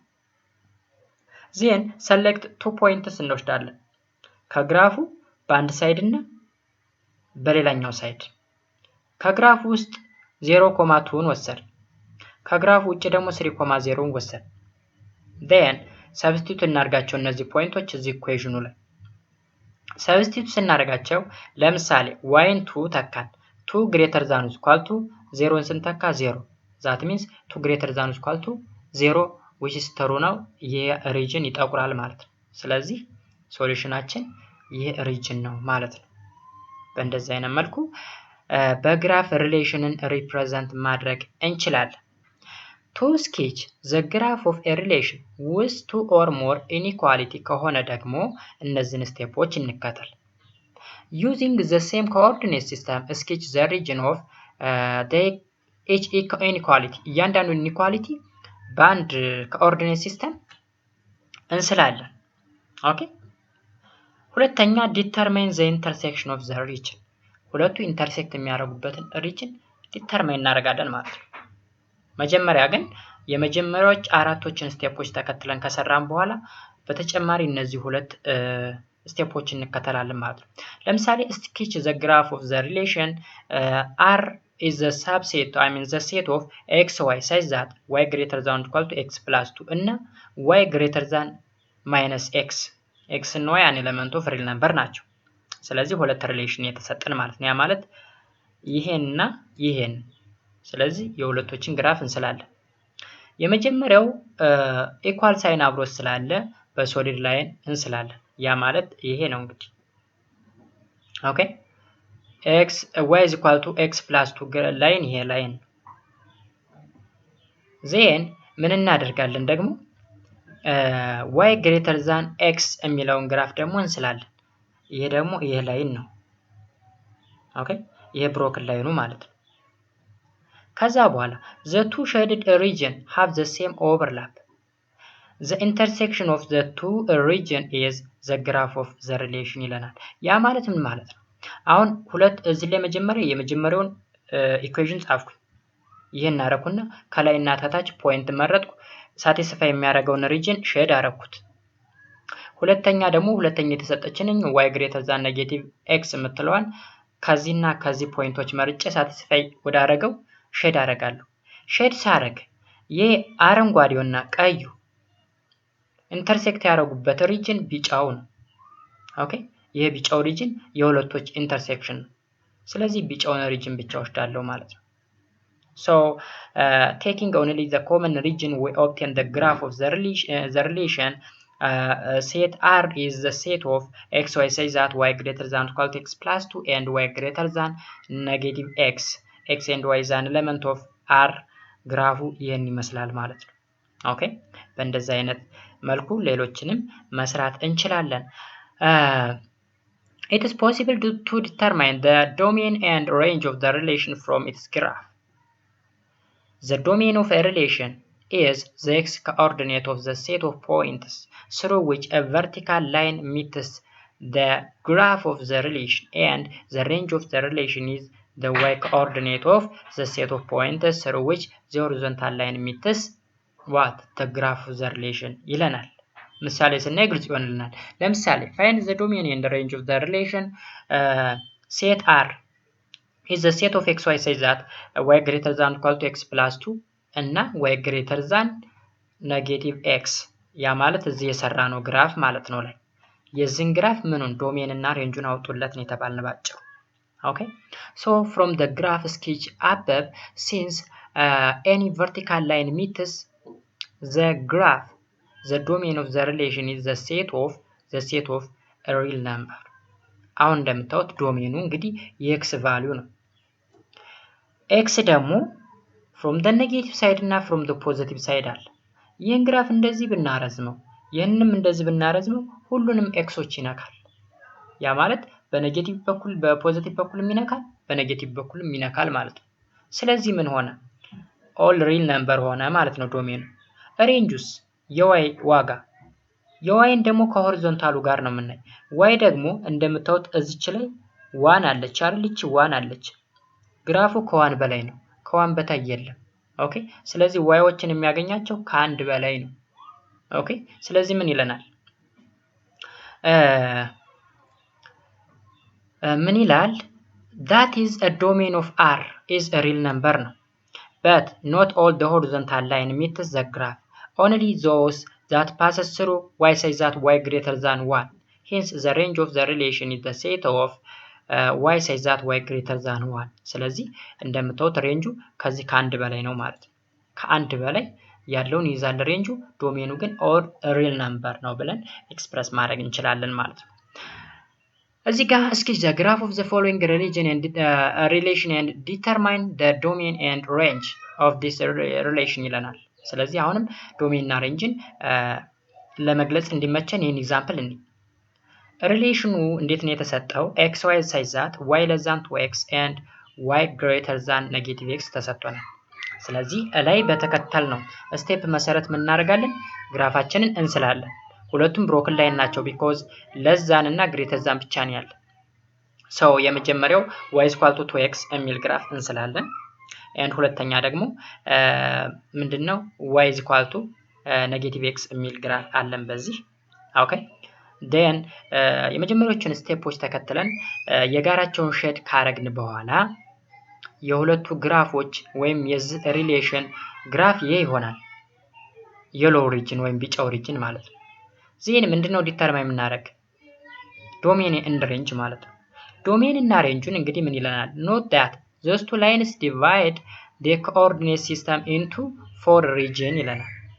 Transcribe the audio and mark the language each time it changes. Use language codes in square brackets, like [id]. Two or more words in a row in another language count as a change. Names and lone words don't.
[en] then select 2 points [am] እንወስዳለን ከግራፉ በአንድ ሳይድ እና በሌላኛው ሳይድ። ከግራፉ ውስጥ 0.2ን ወሰድ ከግራፉ ውጭ ደግሞ 3.0ን ወሰድ። then ሰብስቲቱት እናርጋቸው እነዚህ ፖይንቶች እዚህ ኢኩዌሽኑ ላይ ሰብስቲቱት ስናደርጋቸው ለምሳሌ y ን 2 ተካን 2 [en] greater than or equal to [am] 0ን ስንተካ 0 [en] that means 2 greater than or equal to 0 which is true [am] ነው። ይሄ ሪጅን ይጠቁራል ማለት ነው። ስለዚህ ሶሉሽናችን ይሄ ሪጅን ነው ማለት ነው። በእንደዚህ አይነት መልኩ በግራፍ ሪሌሽንን ሪፕሬዘንት ማድረግ እንችላለን። [en] to sketch the graph of a relation with 2 or more inequality [am] ከሆነ ደግሞ እነዚህን ስቴፖች እንከተል። [en] using the same coordinate system sketch the region of the each inequality [am] እያንዳንዱ ኢኒኳሊቲ በአንድ ኮኦርዲኔት ሲስተም እንስላለን። ኦኬ ሁለተኛ [en] determine the intersection of the region [am] ሁለቱ ኢንተርሴክት የሚያደርጉበትን ሪጅን ዲተርማይን እናደርጋለን ማለት ነው። መጀመሪያ ግን የመጀመሪያዎች አራቶችን ስቴፖች ተከትለን ከሰራን በኋላ በተጨማሪ እነዚህ ሁለት ስቴፖችን እንከተላለን ማለት ነው። ለምሳሌ [en] sketch the graph of the relation R is the subset the set of x y such that y greater than or equal to x plus 2 [am] እና [en] y greater than minus x [am] እና [en] y an element of real number [am] ናቸው። ስለዚህ ሁለት ሪሌሽን የተሰጠን ማለት ነው። ያ ማለት ይሄንና ይሄን። ስለዚህ የሁለቶችን ግራፍ እንስላለን። የመጀመሪያው ኢኳል ሳይን አብሮ ስላለ በሶሊድ ላይን እንስላለን። ያ ማለት ይሄ ነው እንግዲህ ኦኬ [en] x y is equal to x plus 2 [am] ላይን ይሄ ላይን ዜን ምን እናደርጋለን ደግሞ [en] y greater than x [am] የሚለውን ግራፍ ደግሞ እንስላለን። ይሄ ደግሞ ይሄ ላይን ነው። ኦኬ ይሄ ብሮክን ላይኑ ማለት ነው። ከዛ በኋላ [en] the two shaded region have the same overlap. The intersection of the two region is the graph of the relation [am] ይለናል። ያ ማለት ምን ማለት ነው? አሁን ሁለት እዚህ ላይ የመጀመሪያውን ኢኩዌሽን ጻፍኩኝ። ይሄን አረኩና ከላይና ከታች ፖይንት መረጥኩ። ሳቲስፋይ የሚያደርገውን ሪጅን ሼድ አረኩት። ሁለተኛ የተሰጠችኝ [en] y greater than negative x [am] የምትለዋን ከዚህና ከዚህ ፖይንቶች መርጬ ሳቲስፋይ ወደ አረገው ሼድ አረጋለሁ። ሼድ ሳረግ ይሄ አረንጓዴውና ቀዩ ኢንተርሴክት ያደረጉበት ሪጅን ቢጫው ነው። ኦኬ ይሄ ቢጫው ሪጅን የሁለቶች ኢንተርሴክሽን ነው። ስለዚህ ቢጫውን ሪጅን ብቻ ወስዳለሁ ማለት ነው። [en] So taking only the common region we obtain the graph of the relation set R is the set of x y such that y greater than or equal to x plus 2 and y greater than negative x and y is an element of R [am] ግራፉ ይሄን ይመስላል ማለት ነው። ኦኬ በእንደዛ አይነት መልኩ ሌሎችንም መስራት እንችላለን። [en] It is possible to determine the domain and range of the relation from its graph. The domain of a relation is the x-coordinate of the set of points through which a vertical line meets the graph of the relation, and the range of the relation is the y-coordinate of the set of points through which the horizontal line meets what? The graph of the relation [am] ይለናል። ምሳሌ ስናይ ግልጽ ይሆንልናል። ለምሳሌ [en] find the domain and the range of the relation set R is the set of x y such that y greater than or equal to x plus 2 እና y greater than negative x [am] ያ ማለት እዚህ የሰራነው ግራፍ ማለት ነው። ላይ የዚህን ግራፍ ምኑን ዶሜን እና ሬንጁን አውጡለት ነው የተባልነው ባጭሩ። ኦኬ [en] so from the graph sketch above, since any vertical line meets the graph, the domain of the relation is the set of a real number. [am] አሁን እንደምታዩት ዶሜኑ እንግዲህ የx ቫልዩ ነው። x ደግሞ [en] from the negative side [am] እና [en] from the positive side [am] አለ። ይህን ግራፍ እንደዚህ ብናረዝመው ይህንንም እንደዚህ ብናረዝመው ሁሉንም ኤክሶች ይነካል። ያ ማለት በኔጌቲቭ በኩል በፖዚቲቭ በኩል ይነካል፣ በኔጌቲቭ በኩል ይነካል ማለት ነው። ስለዚህ ምን ሆነ? [en] all real number [am] ሆነ ማለት ነው ዶሜኑ። ሬንጁስ የy ዋጋ የyን ደግሞ ከሆሪዞንታሉ ጋር ነው የምናይ። y ደግሞ እንደምታዩት እዚች ላይ 1 አለች አይደል? እቺ 1 አለች። ግራፉ ከ1 በላይ ነው፣ ከ1 በታይ የለም። ኦኬ ስለዚህ yዎችን የሚያገኛቸው ከአንድ በላይ ነው። ኦኬ ስለዚህ ምን ይለናል? ምን ይላል? [en] that is a domain of R is a real number ነው። but not all the horizontal line meets the graph, only those that passes through y such that y greater than 1. hence the range of the relation is the set of y such that y greater than 1. [am] ስለዚህ እንደምታዩት ሬንጁ ከዚህ ከአንድ በላይ ነው ማለት ነው። ከአንድ በላይ ያለውን ይዛል ሬንጁ። ዶሜኑ ግን [en] all real number [am] ነው ብለን ኤክስፕረስ ማድረግ እንችላለን ማለት ነው። እዚህ ጋር እስኪ [en] the graph of the following relation and determine the domain and range of this relation [am] ይለናል። ስለዚህ አሁንም ዶሜን እና ሬንጅን ለመግለጽ እንዲመቸን ይህን ኤግዛምፕል እንይ። ሪሌሽኑ እንዴት ነው የተሰጠው? [en] x y such that y less than 2x and y greater than negative x [am] ተሰጥቶናል። ስለዚህ ላይ በተከተል ነው ስቴፕ መሰረት ምን እናደርጋለን? ግራፋችንን እንስላለን። ሁለቱም ብሮክን ላይን ናቸው because [en] less than [am] እና [en] greater than [am] ብቻ ነው ያለ። የመጀመሪያው [en] y is equal to 2x [am] የሚል ግራፍ እንስላለን። and ሁለተኛ ደግሞ ምንድነው [en] y is equal to negative x [am] የሚል ግራፍ አለን በዚህ ኦኬ then የመጀመሪያዎቹን ስቴፖች ተከትለን የጋራቸውን ሼድ ካረግን በኋላ የሁለቱ ግራፎች ወይም የዚህ ሪሌሽን ግራፍ ይሄ ይሆናል [en] yellow region [am] ወይም ቢጫው region ማለት ነው ዚህን ምንድነው ዲተርማይን የምናደርግ [en] domain and range [am] ማለት ነው ዶሜን እና ሬንጁን እንግዲህ ምን ይለናል [en] note that those two lines divide the coordinate system into 4 regions [am] ይለናል